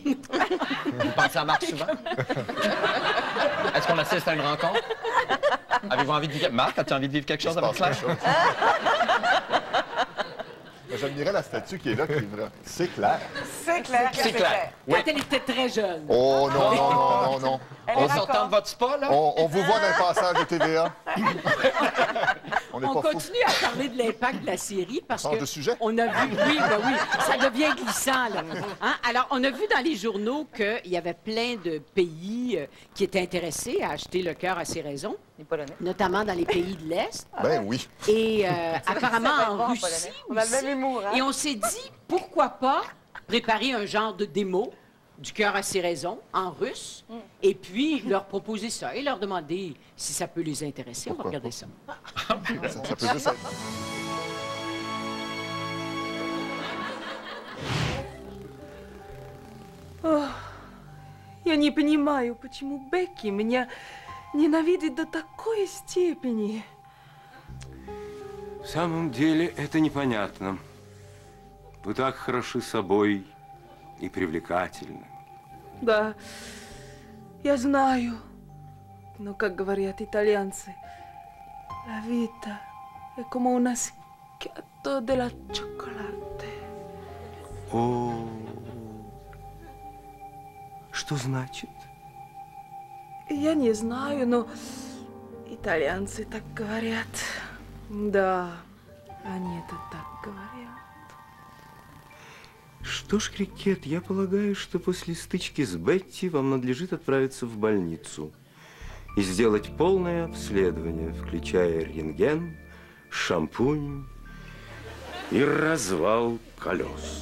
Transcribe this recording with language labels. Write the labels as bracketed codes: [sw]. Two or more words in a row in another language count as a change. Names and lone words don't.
[fr] Vous pensez à Marc souvent? Est-ce qu'on assiste à une rencontre? Avez-vous envie de vivre... Marc, as-tu envie de vivre quelque chose avec Claire? J'admirais la statue qui est là, qui est vraie. C'est clair. C'est clair. C'est clair. Quand elle était très jeune. Oh non, non, non, non, non. En sortant de votre spa, là? On vous voit dans le passage de TVA. On n'est On pas fous. continue à parler de l'impact de la série parce Change que de sujet. on a vu, oui, ça devient glissant là. Hein? Alors, on a vu dans les journaux qu'il y avait plein de pays qui étaient intéressés à acheter le cœur à ses raisons, Les Polonais. notamment dans les pays de l'Est Ben oui. et apparemment Ça va être bon, en Russie Polonais. On a le même aussi. humour, hein? Et on s'est dit, pourquoi pas préparer un genre de démo du cœur à ses raisons en russe et puis leur proposer ça et leur demander si ça peut les intéresser. On va regarder ça. Ça peut juste être... [ru] Я не понимаю, почему Бекки меня ненавидит до такой степени. В самом деле это непонятно. Вы так хороши собой и привлекательны. Да, я знаю. Но, как говорят итальянцы, [it] la vita è come una schiatto della cioccolata. [ru] О, что значит? Я не знаю, но итальянцы так говорят. Да, они это так говорят. Что ж, Крикет, я полагаю, что после стычки с Бетти вам надлежит отправиться в больницу и сделать полное обследование, включая рентген, шампунь и развал колес.